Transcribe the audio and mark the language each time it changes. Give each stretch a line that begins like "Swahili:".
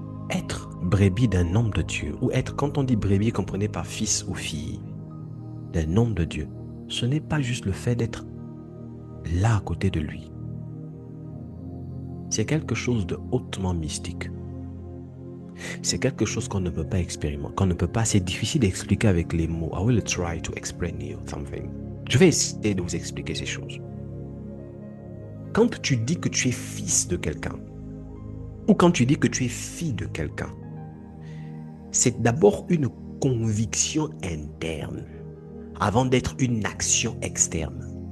French: Être brebis d'un homme de Dieu, ou être, quand on dit brebis, comprenez par fils ou fille d'un homme de Dieu, ce n'est pas juste le fait d'être là à côté de lui. C'est quelque chose de hautement mystique. C'est quelque chose qu'on ne peut pas expérimenter, qu'on ne peut pas, c'est difficile d'expliquer avec les mots.
English: I will try to explain you something.
French: Je vais essayer de vous expliquer ces choses. Quand tu dis que tu es fils de quelqu'un, ou quand tu dis que tu es fille de quelqu'un, c'est d'abord une conviction interne, avant d'être une action externe.